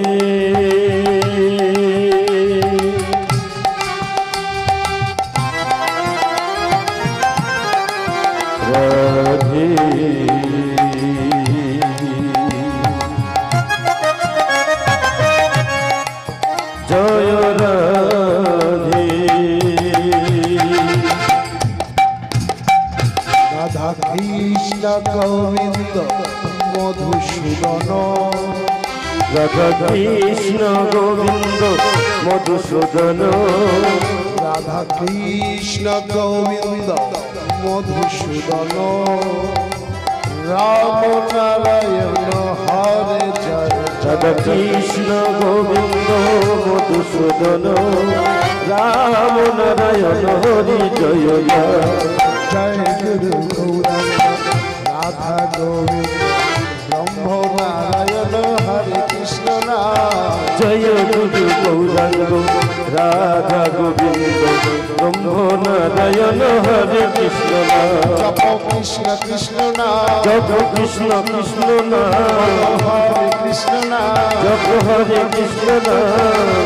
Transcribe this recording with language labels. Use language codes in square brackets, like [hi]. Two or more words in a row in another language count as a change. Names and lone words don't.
[bn] রাধে জয় রাধে [hi] राधा कृष्ण गोविंद मधुसूदन [bn] রাধা কৃষ্ণ গোবিন্দ মধুসূদন [hi] राधा कृष्ण गोविंद मधुसूदन राम नारायण हरे जय [bn] রাধা কৃষ্ণ গোবিন্দ মধুসূদন রাম নারায়ণ হরি জয় জয়। [hi] जय गुरु गौरांग राधा गोविंद ब्रह्म नारायण हरे कृष्ण नाम। [bn] জয় গুরু গৌরাঙ্গ রাধা গোবিন্দ ব্রহ্ম নারায়ণ হরে কৃষ্ণ নাম। [hi] जप कृष्ण कृष्ण नाम, [bn] জপ কৃষ্ণ কৃষ্ণ নাম, [hi] हरे कृष्ण नाम। [bn] জপ হরে কৃষ্ণ নাম।